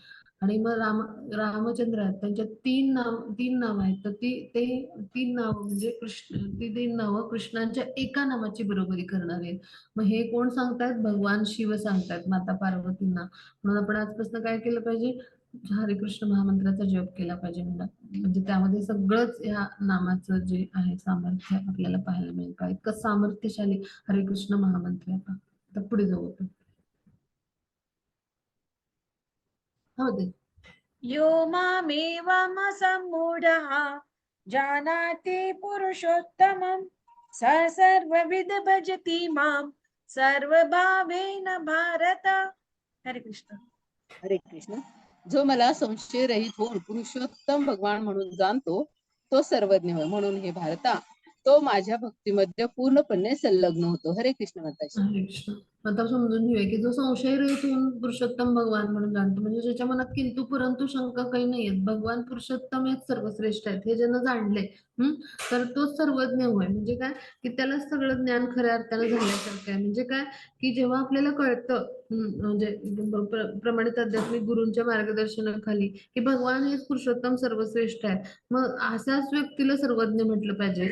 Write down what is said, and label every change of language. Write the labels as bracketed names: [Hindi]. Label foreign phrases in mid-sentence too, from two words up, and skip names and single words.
[Marathi] आणि मग रामचंद्र आहेत त्यांच्या 3 नाव आहेत. तर ते 3 नाव म्हणजे ती 3 नावं कृष्णांच्या एका नामाची बरोबरी करणारे आहेत. मग हे कोण सांगतायत, भगवान शिव सांगतायत माता पार्वतींना. म्हणून आपण आजपासून काय केलं पाहिजे, हरे कृष्ण महामंत्राचा जप केला पाहिजे. म्हणजे त्यामध्ये सगळंच या नामाचं जे आहे सामर्थ्य आपल्याला पाहायला मिळेल. का इतकं सामर्थ्यशाली हरे कृष्ण महामंत्र आहे. तर पुढे जाऊ आपण. हो ते [Sanskrit] यो मामेवमसम्मूढः जानाति पुरुषोत्तमं स सर्वविद भजति मां सर्वभावेन भारत. [Marathi] हरे कृष्ण. हरे कृष्ण. जो मला संशय रहित होऊन पुरुषोत्तम भगवान म्हणून जाणतो तो सर्वज्ञ होय. म्हणून हे भारता तो माझ्या भक्तीमध्ये पूर्णपणे संलग्न होतो. हरे कृष्ण माताजी. हरे कृष्ण. आता समजून घेऊया की जो संशय रहित होऊन पुरुषोत्तम भगवान म्हणून जाणतो म्हणजे ज्याच्या मनात किंतु परंतु शंका काही नाहीयेत, भगवान पुरुषोत्तम हेच सर्वश्रेष्ठ आहेत हे ज्यानं जाणले तर तो सर्वज्ञ होय. म्हणजे काय की त्याला सगळं ज्ञान खऱ्या अर्थानं झाल्यासारखं आहे. म्हणजे काय की जेव्हा आपल्याला कळतं म्हणजे प्रमाणित आध्यात्मिक गुरूंच्या मार्गदर्शनाखाली की भगवान हेच पुरुषोत्तम सर्वश्रेष्ठ आहे, मग अशाच व्यक्तीला सर्वज्ञ म्हटलं पाहिजे.